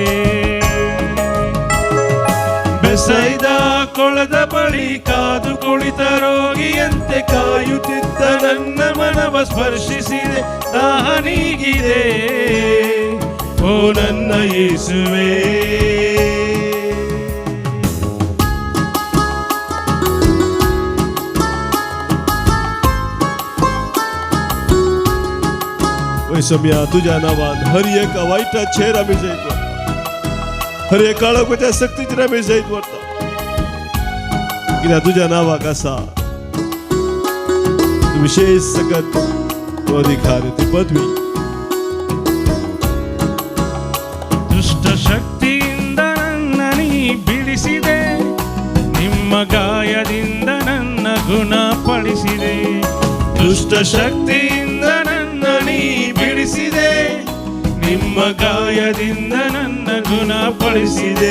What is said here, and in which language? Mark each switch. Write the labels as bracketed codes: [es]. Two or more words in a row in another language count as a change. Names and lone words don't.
[kn] ಬೆಸೈದ ಕೊಳದ ಬಳಿ ಕಾದು ಕುಳಿತ ರೋಗಿಯಂತೆ ಕಾಯುತ್ತಿದ್ದ ನನ್ನ ಮನವ ಸ್ಪರ್ಶಿಸಿದೆ, ದಾಹ ನೀಗಿದೆ ಓ ನನ್ನ ಯೇಸುವೇ. [kok] समया तुझ्या नावात हर एक वाईटा चेहरा मी जाईत हर एक काळोखाच्या सक्तीच्या मी जाईत वरता कित्याक तुझ्या नावाक आसा विशेष सकत तो अधिकार ती पदवी. [kn] ದುಷ್ಟ ಶಕ್ತಿಯಿಂದ ನನ್ನನಿ ಬಿಡಿಸಿದೆ, ನಿಮ್ಮ ಗಾಯದಿಂದ ನನ್ನ ಗುಣಪಡಿಸಿದೆ. ದುಷ್ಟ ಶಕ್ತಿಯಿಂದ ನನ್ನನಿ ಬಿಡಿಸಿದೆ, ನಿಮ್ಮ ಗಾಯದಿಂದ ನನ್ನ ಗುಣಪಡಿಸಿದೆ.